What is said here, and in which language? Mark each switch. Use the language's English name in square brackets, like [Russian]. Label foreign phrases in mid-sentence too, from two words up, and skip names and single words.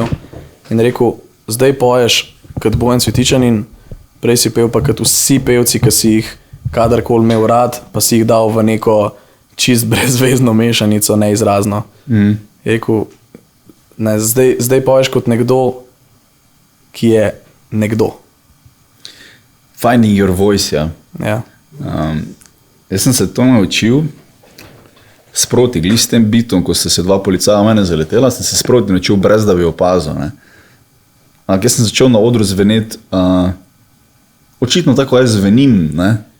[Slovenian] In rekel, zdaj poješ kot Bojan Cvetičan in prej si pel pa kot vsi pevci, ki si jih kadarkoli imel rad, pa si jih dal v neko čist brezvezno mešanico, neizrazno. Je rekel, ne, zdaj poješ kot nekdo, ki je nekdo. [English] Finding your voice, [Slovenian] ja. Ja. Jaz sem se to naučil sproti, glih s tem bitom, ko ste se dva policaja mene zaletela, sem se sproti naučil, brez da bi opazil. Ne. Jaz sem začel na odru zveneti, očitno tako jaz zvenim, ne.